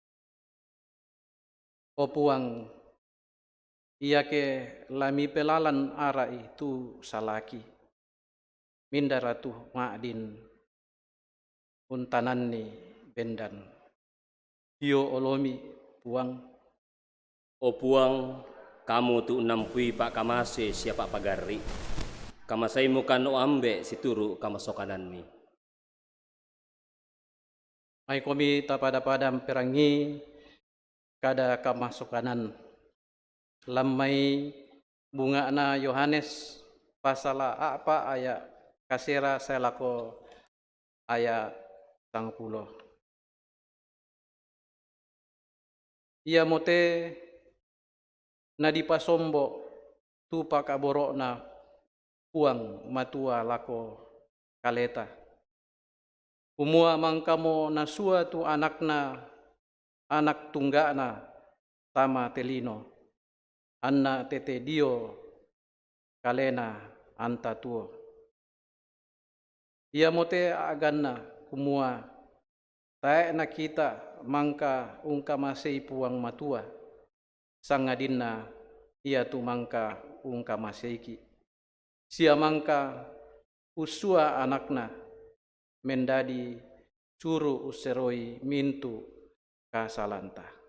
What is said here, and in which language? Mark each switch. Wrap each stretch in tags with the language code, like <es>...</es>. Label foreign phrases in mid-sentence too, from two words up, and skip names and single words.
<sda>Opuang ia ke lami pelalan ara itu salaki mindaratu ma'din untananni bendan io olomi puang. O puang, kamu tu nampui pak kamase siapa pagari. Kamasai mukan o ambe situru kamasokananmi. Mai komi tapada-padam perangi kada kamasukanan lamai bunga na Yohanes pasala apa ayat kasera selako ayat 10. Ia mote na dipasombo tu pakaboro na puang matua lako kaleta. Umua mangkamo nasua tu anakna anak tunggana tama telino anna tete dio kalena anta tuo. Ia mote aganna kumua tae na kita mangka ungka masei puang matua sangadinna ia tu mangka ungka maseiki sia mangka usua anakna mendadi curu useroi mintu kasalanta.</sda>